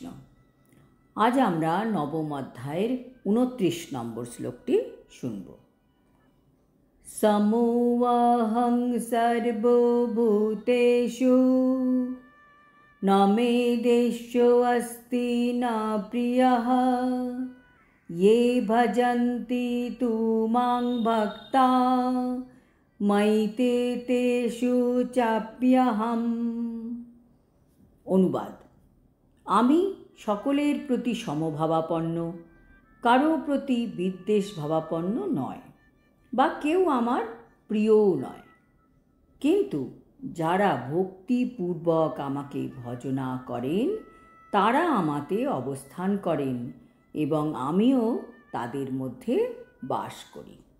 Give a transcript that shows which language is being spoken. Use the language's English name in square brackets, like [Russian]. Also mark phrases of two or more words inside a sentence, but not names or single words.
[Bangla] আজ আমরা নবম অধ্যায়ের 29 নম্বর শ্লোকটি শুনব। [Sanskrit] সমোহং সর্বভূতেষু ন মে দেশো অস্তি ন প্রিয়ঃ ये भजन्ति तु मां भक्ता मयि ते तेषु चाप्यहम्। [Bangla] অনুবাদ: আমি সকলের প্রতি সমভাবাপন্ন, কারো প্রতি বিদ্বেষ ভাবাপন্ন নয়, বা কেউ আমার প্রিয়ও নয়। কিন্তু যারা ভক্তিপূর্বক আমাকে ভজনা করেন তারা আমাতে অবস্থান করেন এবং আমিও তাদের মধ্যে বাস করি।